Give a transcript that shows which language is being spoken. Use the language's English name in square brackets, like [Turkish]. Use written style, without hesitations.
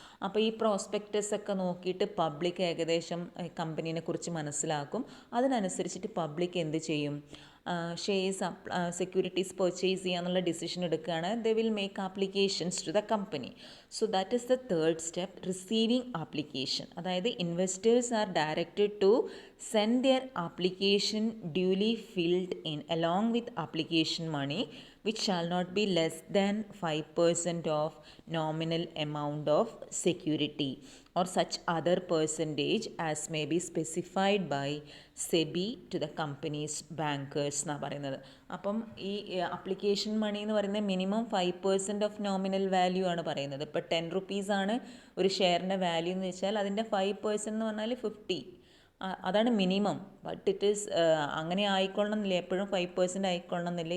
[Malayalam] അപ്പോൾ ഈ പ്രോസ്പെക്ടസ് ഒക്കെ നോക്കിയിട്ട് പബ്ലിക് ഏകദേശം കമ്പനീനെ കുറിച്ച് മനസ്സിലാക്കും. അതിനനുസരിച്ചിട്ട് പബ്ലിക് എന്ത് ചെയ്യും, ഷെയർസ് സെക്യൂരിറ്റീസ് പർച്ചേസ് ചെയ്യാന്നുള്ള ഡിസിഷൻ എടുക്കുകയാണ്. [English] They will make applications to the company. So that is the third step, receiving application. [Malayalam] അതായത് [English] investors are directed to send their application duly filled in along with application money which shall not be less than 5% of nominal amount of security or such other percentage as may be specified by SEBI to the company's bankers [Malayalam] എന്നാണ് പറയുന്നത്. അപ്പം ഈ application മണി എന്ന് പറയുന്നത് minimum 5% of nominal value ആണ് പറയുന്നത്. ഇപ്പോൾ 10 റുപ്പീസാണ് ഒരു ഷെയറിൻ്റെ വാല്യൂ എന്ന് വെച്ചാൽ അതിൻ്റെ 5% എന്ന് പറഞ്ഞാൽ 50, അതാണ് മിനിമം. [English] but it is [Malayalam] അങ്ങനെ ആയിക്കൊള്ളണമെന്നില്ല, എപ്പോഴും 5% ആയിക്കൊള്ളണമെന്നില്ല.